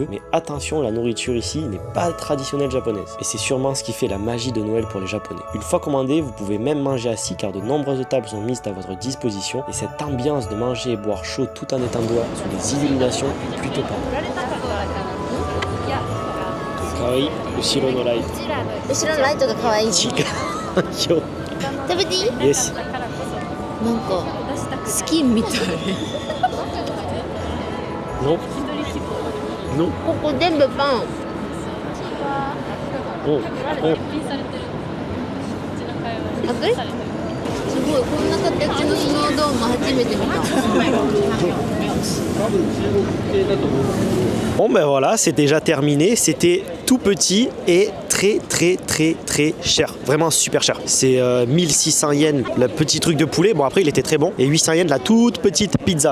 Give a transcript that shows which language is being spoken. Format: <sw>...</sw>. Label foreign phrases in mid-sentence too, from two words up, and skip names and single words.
<fr>Mais attention, la nourriture ici n'est pas traditionnelle japonaise. Et c'est sûrement ce qui fait la magie de Noël pour les Japonais. Une fois commandé, vous pouvez même manger assis car de nombreuses tables sont mises à votre disposition. Et cette ambiance de manger et boire chaud tout en étant dehors sous des illuminations est plutôt pas mal.</fr> <ja>可愛い、後ろのライト. 後ろのライトが可愛い。食べていい？ Yes. なんかスキンみたい。</ja> <fr>Non. Non.</fr> <ja>ここ全部パン。 Oh. Oh. あくり？すごい、こんな形のスノードーム初めて見た。</ja> <fr>Bon ben voilà, c'est déjà terminé, c'était tout petit et très cher, vraiment super cher. C'est 1600 yens le petit truc de poulet, bon après il était très bon, et 800 yens la toute petite pizza.</fr>